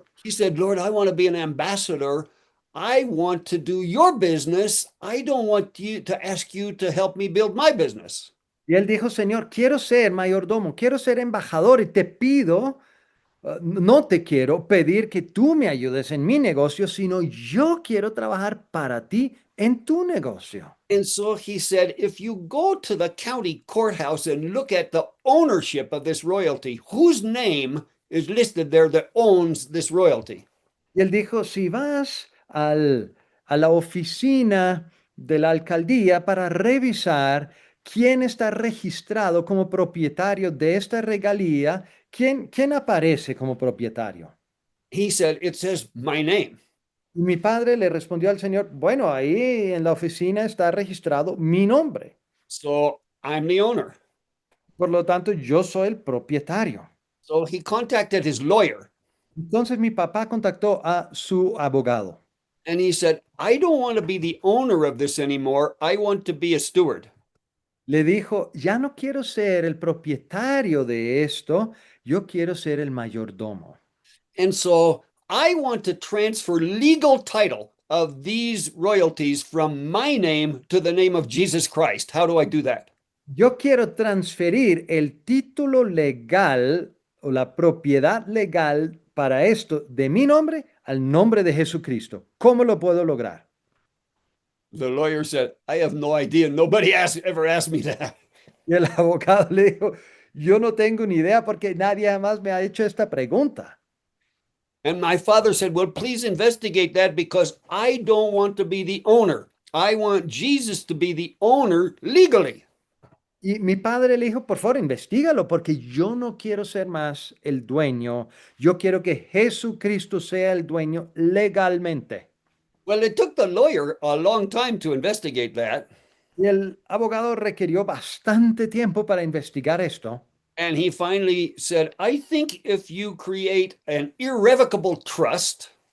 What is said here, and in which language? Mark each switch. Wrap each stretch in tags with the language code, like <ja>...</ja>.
<en>He said, Lord, I want to be an ambassador. I want to do your business. I don't want you to ask you to help me build my business.</en> <es>Y él dijo, Señor, quiero ser mayordomo, quiero ser embajador y te pido, no te quiero pedir que tú me ayudes en mi negocio, sino yo quiero trabajar para ti en tu negocio.</es> <en>And so he said, if you go to the county courthouse and look at the ownership of this royalty, whose name is listed there that owns this royalty?</en> <es>Y él dijo, si vas a la oficina de la alcaldía para revisar quién está registrado como propietario de esta regalía, quién aparece como propietario.</es> <en>He said, it says my name.</en> <es>Y mi padre le respondió al Señor, bueno, ahí en la oficina está registrado mi nombre.</es> <en>So I'm the owner.</en> <es>Por lo tanto, yo soy el propietario.</es> <en>So he contacted his lawyer</en> <es>Entonces mi papá contactó a su abogado.</es> <en>and he said, I don't want to be the owner of this anymore. I want to be a steward.</en> <es>Le dijo, ya no quiero ser el propietario de esto, yo quiero ser el mayordomo.</es> <en>And so I want to transfer legal title of these royalties from my name to the name of Jesus Christ. How do I do that?</en> <es>Yo quiero transferir el título legal o la propiedad legal para esto de mi nombre al nombre de Jesucristo. ¿Cómo lo puedo lograr?</es> <en>The lawyer said, I have no idea. Nobody ever asked me that.</en> <es>Y el abogado le dijo, yo no tengo ni idea porque nadie jamás me ha hecho esta pregunta.</es> <en>And my father said, well, please investigate that because I don't want to be the owner. I want Jesus to be the owner legally.</en> <es>Y mi padre le dijo, por favor, investigalo porque yo no quiero ser más el dueño. Yo quiero que Jesucristo sea el dueño legalmente.</es> <en>Well, it took the lawyer a long time to investigate that.</en> <es>Y el abogado requirió bastante tiempo para investigar esto.</es> <en>And he finally said, I think if you create an irrevocable trust,</en>